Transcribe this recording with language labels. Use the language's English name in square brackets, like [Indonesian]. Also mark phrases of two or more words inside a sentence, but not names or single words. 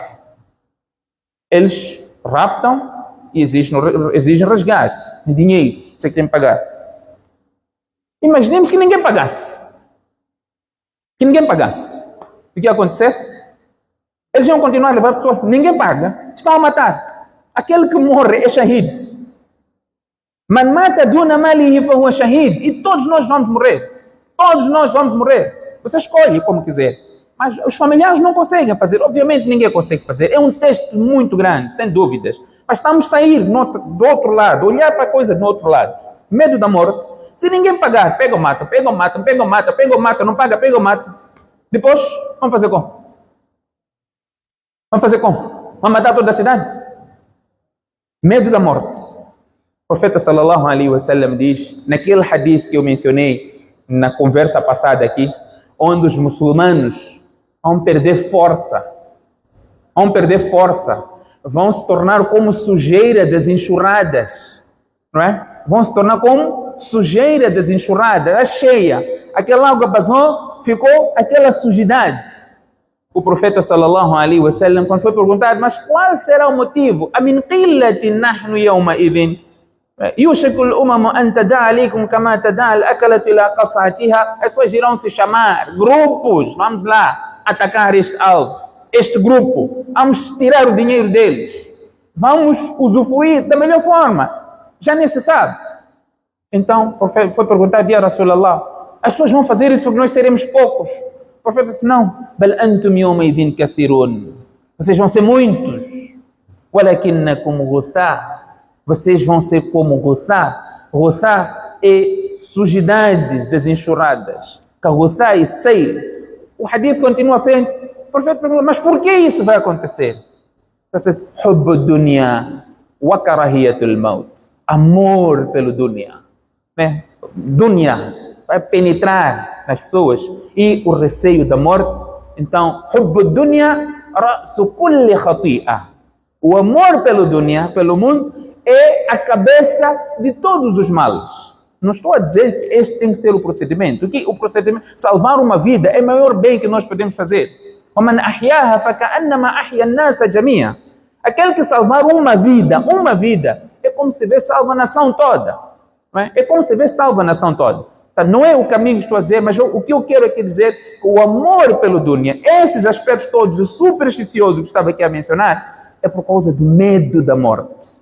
[Portuguese] Eles raptam e exigem resgate, dinheiro. Você que tem que pagar. Imaginemos que ninguém pagasse. Que ninguém pagasse. O que ia acontecer? Eles iam continuar a levar pessoas. Ninguém paga. Estão a matar. Aquele que morre é shahid. [Arabic] من مات دون ماله فهو شهيد. [Portuguese] E todos nós vamos morrer. Todos nós vamos morrer. Você escolhe como quiser. Mas os familiares não conseguem fazer. Obviamente ninguém consegue fazer. É um teste muito grande, sem dúvidas. Mas estamos a sair do outro lado, olhar para a coisa do outro lado. Medo da morte. Se ninguém pagar, pega ou mata, pega ou mata, pega ou mata, pega ou mata, não paga, pega ou mata. Depois, vamos fazer como? Vamos fazer como? Vamos matar toda a cidade? Medo da morte. O profeta [Arabic] صلى الله عليه وسلم [Portuguese] diz, naquele hadith que eu mencionei na conversa passada aqui, onde os muçulmanos vão perder força, vão se tornar como sujeira das enxurradas, não é? Vão se tornar como sujeira das enxurradas, a cheia. Aquela água passou, ficou aquela sujidade. O profeta [Arabic] صلى الله عليه وسلم, [Portuguese] quando foi perguntado, mas qual será o motivo? [Arabic] أمن قلة نحن يوم إذ يوشك الأمم أن تداعى عليكم كما تداعى الأكلة إلى قصعتها. [Portuguese] As pessoas irão se chamar grupos, vamos lá atacar este grupo, vamos tirar o dinheiro deles, vamos usufruir da melhor forma, já nem se sabe. Então o profeta foi perguntar a Rasulallah, as pessoas vão fazer isso porque nós seremos poucos? O profeta disse, não, [Arabic] بل أنتم يوم إذ كثير, [Portuguese] vocês vão ser muitos, [Arabic] ولكنكم غثاء, [Portuguese] vocês vão ser como Ghuthá. Ghuthá é sujidades das enxurradas. Ghuthá é seio. O hadith continua à frente. O profeta pergunta, mas por que isso vai acontecer? [Arabic] حب الدنيا وكراهية الموت. [Portuguese] Amor pelo dunya. Dunya vai penetrar nas pessoas. E o receio da morte. Então, [Arabic] حب الدنيا رأس كل خطيئة. [Portuguese] O amor pelo dunya, pelo mundo, é a cabeça de todos os males. Não estou a dizer que este tem que ser o procedimento. O procedimento, salvar uma vida, é o maior bem que nós podemos fazer. [Arabic] وَمَنْ أَحْيَاهَا فَكَأَنَّمَا أَحْيَا النَّاسَ جَمِيعًا. [Portuguese] Aquele que salvar uma vida, é como se tivesse salvo a nação toda. Não é? É como se tivesse salvo a nação toda. Então, não é o caminho que estou a dizer, mas o que eu quero aqui dizer, o amor pelo dunya, esses aspectos todos, o supersticioso que estava aqui a mencionar, é por causa do medo da morte.